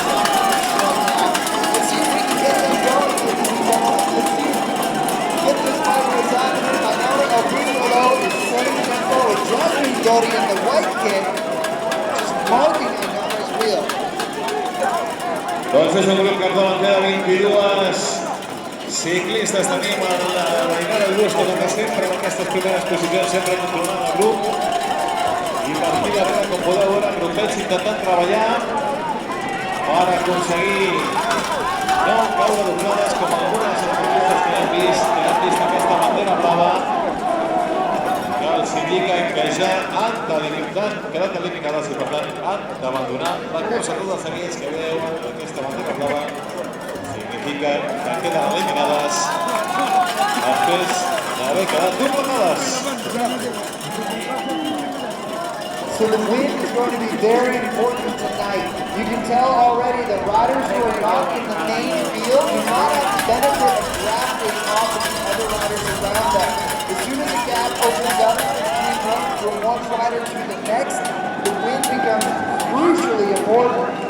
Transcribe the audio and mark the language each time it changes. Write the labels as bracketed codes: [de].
[en] Let's see if we can get them going. Let's see if we can get this fight what's happening. Enora Augusto though is setting the tempo with Jasmine Dory in the white kit, just marking Enora's wheel. [ca] Doncs és un grup capdavanter de 22 ciclistes. Tenim la Mainara Augusto, com sempre, en aquestes primeres posicions, sempre controlant el grup. I per aquí darrere, com podeu veure, grupets intentant treballar per aconseguir no caure doblades com algunes esportistes que han vist aquesta bandera blava, que els indiquen que ja han quedat eliminades i per tant han d'abandonar la cursa. Totes aquelles que veuen aquesta bandera blava significa que queden eliminades després d'haver quedat doblades. [en] So the wind is going to be very important tonight. You can tell already that riders who are not in the main field do not have the benefit of drafting off of the other riders around them. As soon as the gap opens up from one rider to the next, the wind becomes crucially important.